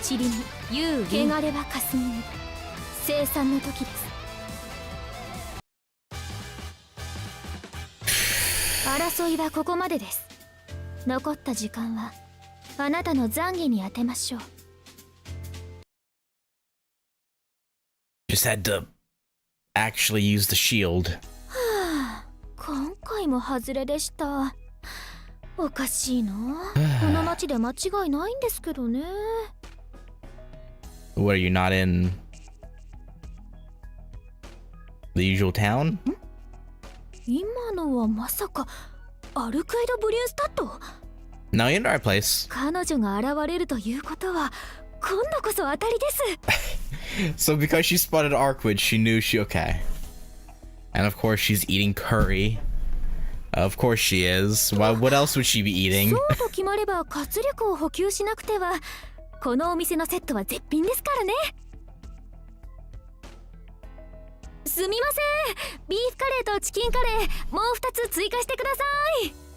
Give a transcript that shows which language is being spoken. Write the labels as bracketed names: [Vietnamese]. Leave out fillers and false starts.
[Japanese] 塵に汚れは霞に生産の時です。争いはここまでです。残った時間はあなたの懺悔に当てましょう。 [English] Just had to actually use the shield. [Japanese] 今回も外れでした。おかしいな。この町で間違いないんですけどね。 [English] What, are you not in the usual town? [Japanese] 今のはまさかアルカイド・ブリュースタッド？ [English] No, you're in the right place. [Japanese] 彼女が現れるということは今度こそ当たりです。 [English] So because she spotted Arcwood, she knew she okay. And of course she's eating curry. Of course she is. Why, what else would she be eating? [Japanese] そうと決まれば活力を補給しなくては。このお店のセットは絶品ですからね。すみません。ビーフカレーとチキンカレーもう2つ追加してください。